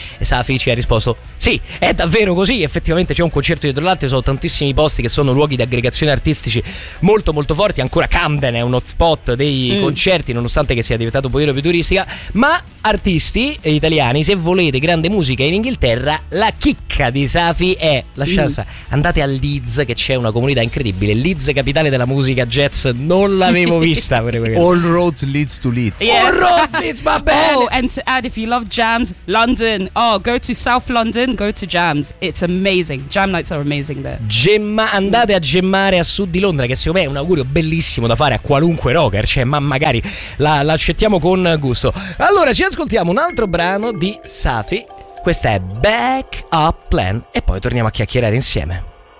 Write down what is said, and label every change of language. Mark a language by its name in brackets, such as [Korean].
[Italian] E Safi ci ha risposto: sì, è davvero così, effettivamente c'è un concerto dietro l'altro, sono tantissimi posti che sono luoghi di aggregazione artistici molto molto forti, ancora Camden è un hotspot dei concerti, nonostante che sia diventato un pochino più turistica, ma artisti italiani, se volete grande musica in Inghilterra, la chicca di Safi è lasciarsi, andate a Leeds, che c'è una comunità incredibile, Leeds capitale della musica jazz, non l'avevo vista. [English] All roads leads to Leeds. Yes. All roads leads, [Italian] va bene. [English] Oh, and to add, if you love jams, London, oh, go to South London, go to jams, it's amazing, jam nights are amazing there. [Italian] Gemma, andate a gemmare a sud di Londra, che secondo me è un augurio bellissimo da fare a qualunque rocker, cioè, ma magari l'accettiamo con gusto. Allora ci ascoltiamo un altro brano di Safi, questa è Back Up Plan, e poi torniamo a chiacchierare insieme.